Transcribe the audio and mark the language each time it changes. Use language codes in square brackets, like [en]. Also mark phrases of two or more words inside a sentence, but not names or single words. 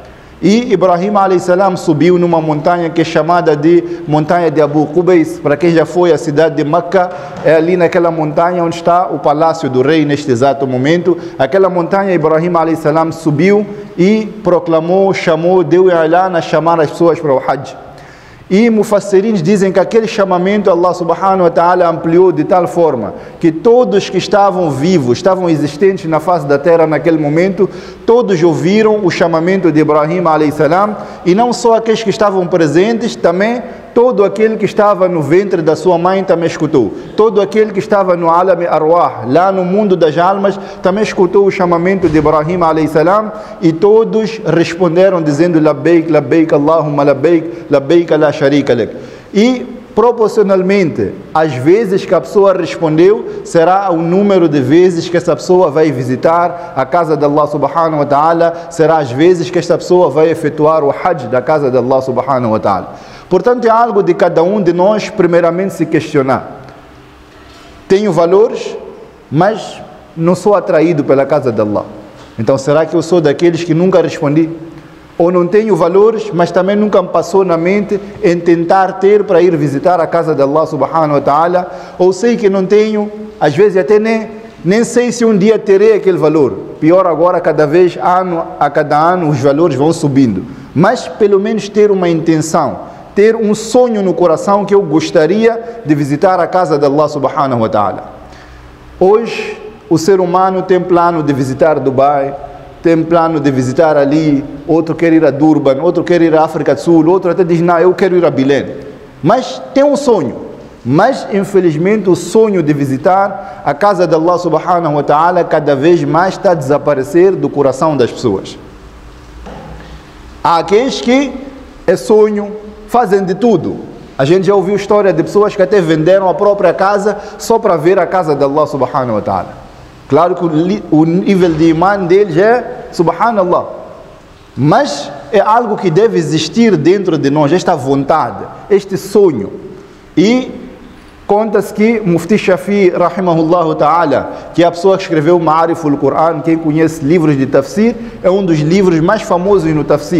[pt] E Ibrahim [ar] عليه السلام [pt] subiu numa montanha que é chamada de montanha de Abu Qubais. Para quem já foi à cidade de Meca, é ali naquela montanha onde está o palácio do rei neste exato momento. Aquela montanha Ibrahim [ar] عليه السلام [pt] subiu e proclamou, chamou, deu i'lan a chamar as pessoas para o hajj. E mufassirins dizem que aquele chamamento Allah [ar] سبحانه وتعالى [pt] ampliou de tal forma que todos que estavam vivos, estavam existentes na face da terra naquele momento, todos ouviram o chamamento de Ibrahim [ar] عليه السلام, [pt] e não só aqueles que estavam presentes, também todo aquele que estava no ventre da sua mãe também escutou. Todo aquele que estava no [ar] عالم الأرواح, [pt] lá no mundo das almas, também escutou o chamamento de Ibrahim [ar] عليه السلام, [pt] e todos responderam dizendo [ar] لبيك، لبيك، اللهم لبيك، لبيك لا شريك لك. [pt] E proporcionalmente às vezes que a pessoa respondeu, será o número de vezes que essa pessoa vai visitar a casa de Allah [ar] سبحانه وتعالى, [pt] será as vezes que esta pessoa vai efetuar o hajj da casa de Allah [ar] سبحانه وتعالى. [pt] Portanto, é algo de cada um de nós primeiramente se questionar. Tenho valores, mas não sou atraído pela casa de Allah. Então, será que eu sou daqueles que nunca respondi? ou não tenho valores, mas também nunca me passou na mente em tentar ter para ir visitar a casa de Allah [ar] سبحانه وتعالى, [pt] ou sei que não tenho, às vezes até nem sei se um dia terei aquele valor. Pior agora, a cada ano os valores vão subindo. Mas pelo menos ter uma intenção, ter um sonho no coração que eu gostaria de visitar a casa de Allah [ar] سبحانه وتعالى. [pt] Hoje o ser humano tem plano de visitar Dubai, tem plano de visitar ali, outro quer ir a Durban, outro quer ir à África do Sul, outro até diz, não, eu quero ir a Belém. Mas tem um sonho. Mas, infelizmente, o sonho de visitar a casa de Allah [ar] سبحانه وتعالى [pt] cada vez mais está a desaparecer do coração das pessoas. Há aqueles que é sonho, fazem de tudo. A gente já ouviu história de pessoas que até venderam a própria casa só para ver a casa de Allah [ar] سبحانه وتعالى. [pt] Claro que o nível de imã deles é subhanallah. Mas é algo que deve existir dentro de nós, esta vontade, este sonho. E conta-se que Mufti Shafi, [ar] رحمه الله تعالى, [pt] que é a pessoa que escreveu Ma'ariful Quran, quem conhece livros de tafsir, é um dos livros mais famosos no tafsir.